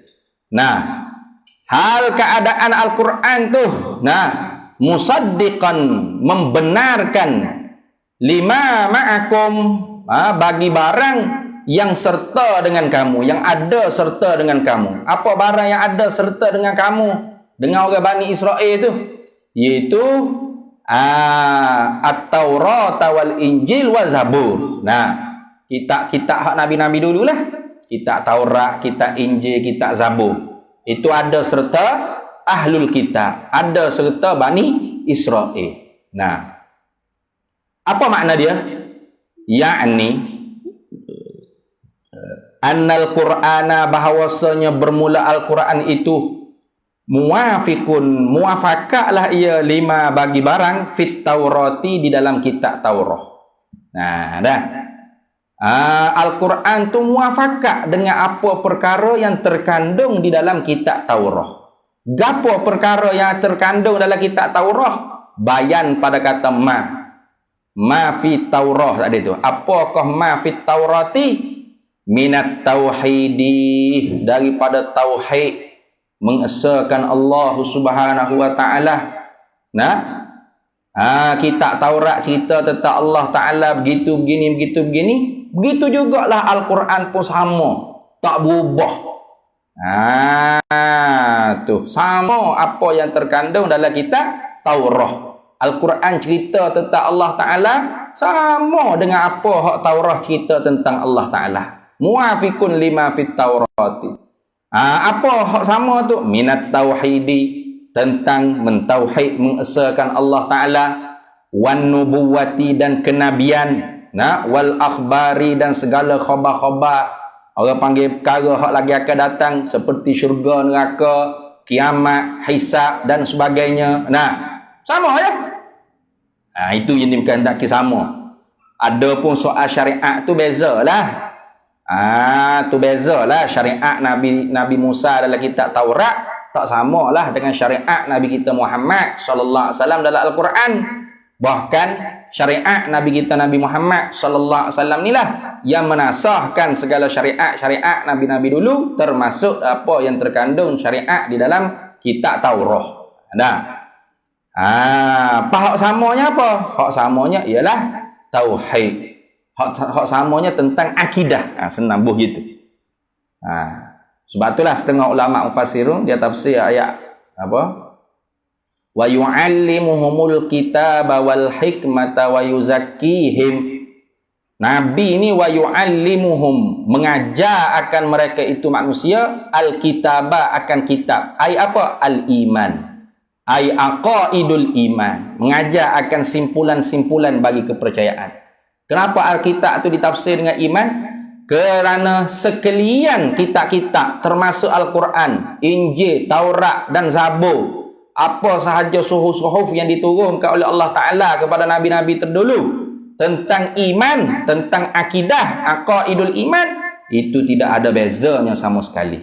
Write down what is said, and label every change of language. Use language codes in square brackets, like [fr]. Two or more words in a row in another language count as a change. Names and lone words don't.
[ms] Hal keadaan Al-Quran tu, musaddiqan, membenarkan, [ar] لما معكم, [ms] bagi barang yang serta dengan kamu, yang ada serta dengan kamu. Apa barang yang ada serta dengan kamu, dengan orang Bani Israel tu? Iaitu At-Taurat wal Injil wa Zabur. Kitab-kitab hak nabi-nabi dululah. Kitab Taurat, kitab Injil, kitab Zabur. Itu ada serta ahlul kitab, ada serta Bani Israel. Apa makna dia? [ar] Yakni أن القرآن, [ms] bahawasanya bermula Al-Quran itu muwafiqun, muwafaqahlah ia lima bagi barang [ar] في التوراة, [ms] di dalam kitab Taurat. Al-Quran tu muwafaqah dengan apa perkara yang terkandung di dalam kitab Taurat. Gapo perkara yang terkandung dalam kitab Taurat? Bayan pada kata [ar] ما في التوراة [ms] tadi tu. [ar] Apakah ما في التوراة? من التوحيد, [ms] daripada tauhid, mengesahkan Allah [ar] سبحانه وتعالى. [ms] Kitab Taurat cerita tentang Allah Taala begitu begini, begitu begini. Begitu jugalah Al-Quran pun sama, tak berubah. Sama apa yang terkandung dalam kitab Taurat. Al-Quran cerita tentang Allah Ta'ala sama dengan apa hak Taurat cerita tentang Allah Ta'ala. [ar] موافق لما في التوراة. [ms] Apa hak sama tu? [ar] من التوحيد, [ms] tentang mentauhid, mengesahkan Allah Ta'ala. [ar] والنبوة, [ms] dan kenabian. [ar] والأخبار, [ms] dan segala khabar-khabar. Orang panggil perkara hak lagi akan datang, seperti syurga, neraka, kiamat, hisab dan sebagainya. Sama ya? Itu yang dikehendaki sama. Ada pun soal syariat tu bezalah. Tu bezalah syariat Nabi Musa dalam kitab Taurat tak samalah dengan syariat Nabi kita Muhammad [ar] صلى الله عليه وسلم [ms] dalam Al-Quran. Bahkan syariat Nabi kita Nabi Muhammad [ar] صلى الله عليه وسلم [ms] inilah yang menasahkan segala syariat nabi-nabi dulu, termasuk apa yang terkandung syariat di dalam kitab Taurat. Ada. Hak samanya apa? Hak samanya ialah tauhid. Hak samanya tentang akidah. Senang begitu. Sebab itulah setengah ulama mufassirun dia tafsir ayat apa? [ar] ويعلمهم الكتاب والحكمة ويزكيهم. [ms] Nabi ini [ar] ويعلمهم, [ms] mengajar akan mereka itu manusia al-kitaba, akan kitab. Ai apa? Al-iman. [ar] أي عقائد الإيمان, [ms] mengajar akan simpulan-simpulan bagi kepercayaan. Kenapa Alkitab itu ditafsir dengan iman? Kerana sekalian kitab-kitab termasuk Al-Quran, Injil, Taurat dan Zabur, apa sahaja suhuf-suhuf yang diturunkan oleh Allah Ta'ala kepada Nabi-Nabi terdahulu tentang iman, tentang akidah, [ar] عقائد الإيمان, [ms] itu tidak ada bezanya sama sekali.